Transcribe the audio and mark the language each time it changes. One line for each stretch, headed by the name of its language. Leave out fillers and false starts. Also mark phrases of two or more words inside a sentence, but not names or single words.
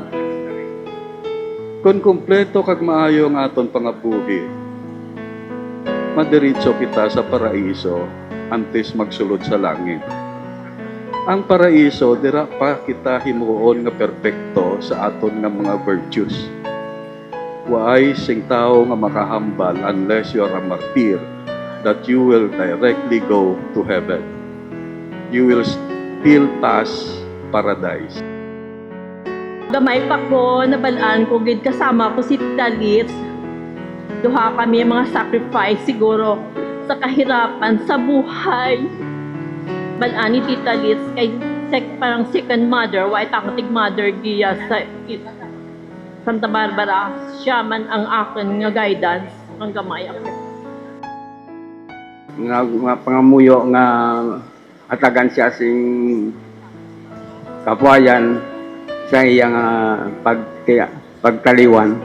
Hiligaynon: Kung kumpleto kag maayo ang aton pangabuhi, madiritso kita sa paraiso antes magsulod sa langit. Ang paraiso, dira pa kita himuon nga perpekto sa aton nga mga virtues. Waay sing tao nga makahambal
English: unless you are a martyr, that you will directly go to heaven. You will still pass paradise.
Hiligaynon: Gamay pa ko, nabalaan ko, gid kasama ko si Dalit. Duha kami mga sacrifice siguro sa kahirapan, sa buhay. Balaan ni Tita Liz kay parang
English: second mother, white active mother
Hiligaynon: giya sa Santa Barbara. Siya man ang akin nga guidance, ang gamay ako. Nga pangamuyo nga hatagan siya sing kapuayan sa iyang pagtaliwan.